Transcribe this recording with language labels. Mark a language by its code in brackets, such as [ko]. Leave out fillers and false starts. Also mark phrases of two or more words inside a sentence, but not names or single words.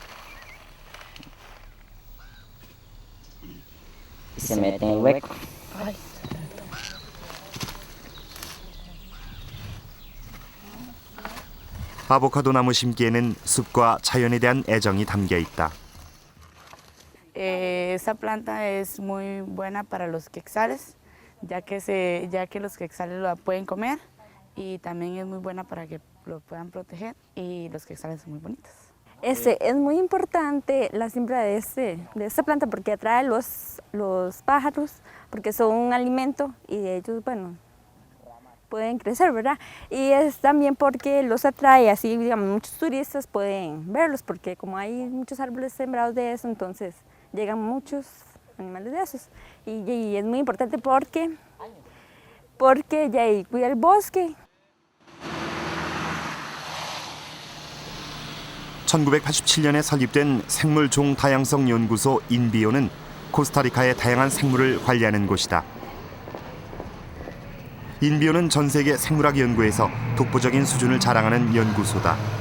[ko] 아보카도 나무 심기에는 숲과 자연에 대한 애정이 담겨 있다. [es] esta planta es muy buena para los quetzales, ya que los quetzales la pueden comer, y también es muy buena para que lo puedan proteger, y los quetzales son muy bonitos. Es muy importante la siembra de esta planta porque atrae los pájaros, porque son un alimento y ellos, bueno, pueden crecer, ¿verdad? Y es también porque los atrae, así, digamos, muchos turistas pueden verlos, porque como hay muchos árboles sembrados de eso, entonces llegan muchos animales de esos. Y es muy importante porque ya cuida el bosque. [ko] 1987년에 설립된 생물종 다양성 연구소 인비오는 코스타리카의 다양한 생물을 관리하는 곳이다. 인비오는 전 세계 생물학 연구에서 독보적인 수준을 자랑하는 연구소다.